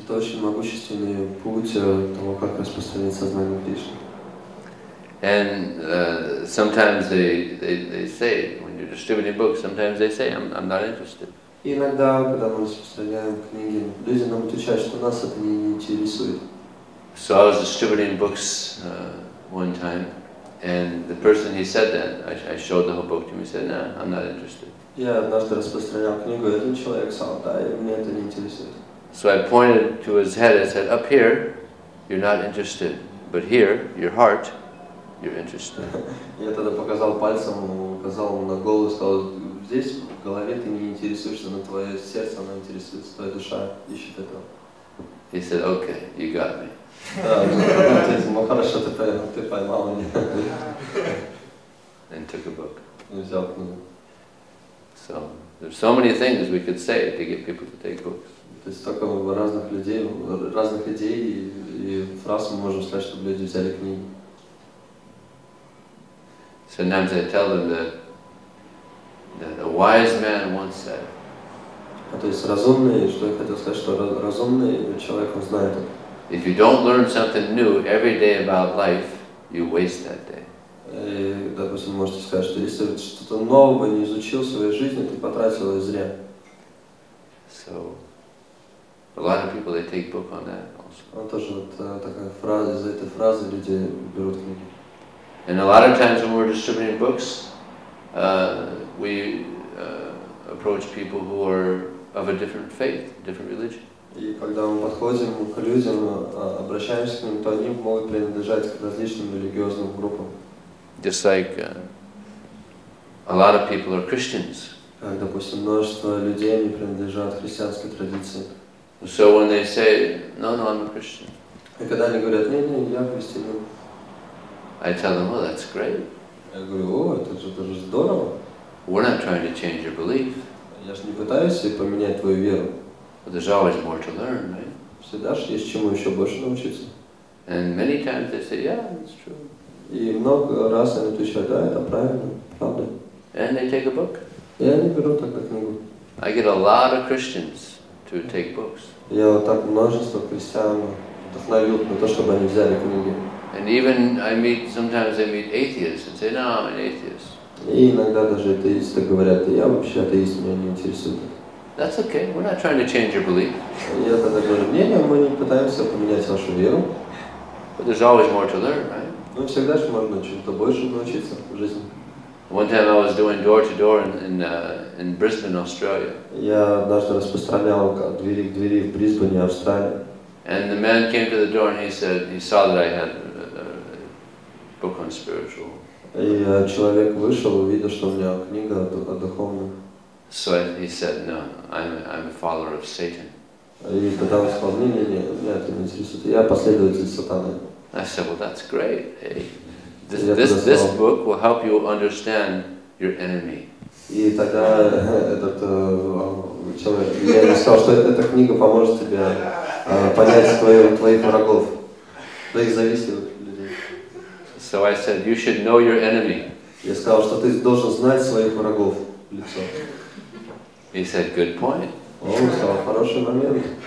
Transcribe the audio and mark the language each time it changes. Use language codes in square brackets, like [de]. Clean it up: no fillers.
[ru] Это очень могущественный путь того, как распространить сознание Кришны. [en] And sometimes they say, when you're distributing books, sometimes they say, I'm not interested. [ru] И иногда, когда мы распространяем книги, люди нам отвечают, что нас это не интересует. [en] So I was distributing books one time, and the person, he said that, I showed the whole book to him, he said, no, I'm not interested. [ru] Я однажды распространял книгу, и один человек сказал, да, мне это не интересует. [en] So I pointed to his head and said, up here, you're not interested, but here, your heart, you're interested. [ru] Я тогда показал пальцем, указал ему на голову, сказал, здесь в голове ты не интересуешься, но твое сердце, оно интересуется, твоя душа ищет этого. [en] He said, okay, you got me. [ru] Да, ответил, ну хорошо, ты поймал меня. [en] And took a book. [ru] И взял книгу. [en] So there's so many things we could say to get people to take books. [ru] То есть столько разных людей, разных идей и фраз мы можем сказать, чтобы люди взяли книги. [en] Sometimes I tell them that a wise man once said. [ru] То есть разумный, что я хотел сказать, что разумный человек, он знает это. [en] If you don't learn something new every day about life, you waste that day. [ru] И, допустим, можете сказать, что если ты что-то нового не изучил в своей жизни, ты потратил ее зря. [en] So a lot of people, they take book on that also. [ru] Вот тоже вот такая фраза, из этой фразы люди берут книги. [en] And a lot of times when we're distributing books, we approach people who are of a different faith, different religion. [ru] И когда мы подходим к людям, обращаемся к ним, то они могут принадлежать к различным религиозным группам. [en] Just like a lot of people are Christians. [ru] Как, допустим, множество людей не принадлежат христианской традиции. [en] So when they say, no, I'm a Christian. [ru] И когда они говорят, не, я христианин. [en] I tell them, well, that's great. [ru] Я говорю, это же здорово. [en] We're not trying to change your belief. [ru] Я же не пытаюсь поменять твою веру. [en] But there's always more to learn, right? [ru] Всегда же есть чему еще больше научиться. [en] And many times they say, yeah, that's true. [ru] И много раз они отвечают, да, это правильно, правда. [en] And they take a book. [ru] И они берут тогда книгу. [en] I get a lot of Christians to take books. [ru] Я вот так множество христиан вдохновил на то, чтобы они взяли книги. [en] And even sometimes I meet atheists and say, no, I'm an atheist. [ru] И иногда даже атеисты говорят, я вообще атеист, меня не интересует. [en] That's okay. We're not trying to change your belief. [ru] Я тогда говорю, мы не пытаемся поменять вашу веру. [en] But there's always more to learn, right? [ru] Но всегда же можно чему-то больше научиться в жизни. [en] One time I was doing door-to-door in Brisbane, Australia. [ru] Я однажды распространял от двери к двери в Брисбене, Австралии. [en] And the man came to the door and he saw that I had a book on spiritual. [ru] И человек вышел, увидел, что у меня книга о духовном. [en] So he said, no, I'm a follower of Satan. [ru] И тогда он сказал, не, меня это не интересует, я последователь сатаны. [en] I said, well, that's great. Hey, this book will help you understand your enemy. [ru] И тогда этот человек, я ему сказал, что эта книга поможет тебе понять твоих врагов, твоих завистливых людей. [en] So I said, you should know your enemy. [ru] Я сказал, что ты должен знать своих врагов в лицо. [en] He said, good point. [ru] Он сказал, хороший момент.